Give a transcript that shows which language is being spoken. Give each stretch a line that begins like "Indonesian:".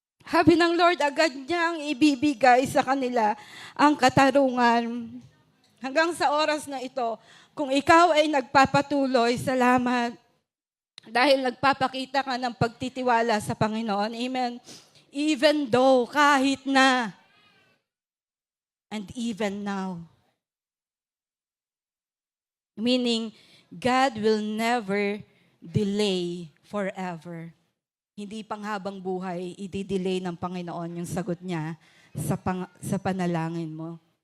Filipino: Sabi ng Lord, agad niyang ibibigay sa kanila ang katarungan. Hanggang sa oras na ito, kung ikaw ay nagpapatuloy, salamat. Dahil nagpapakita ka ng pagtitiwala sa Panginoon. Amen.
English: Even though,
Filipino: kahit na,
English: and even now. Meaning, God will never delay forever.
Filipino: Hindi panghabang buhay, i-delay ng Panginoon yung sagot niya sa panalangin mo.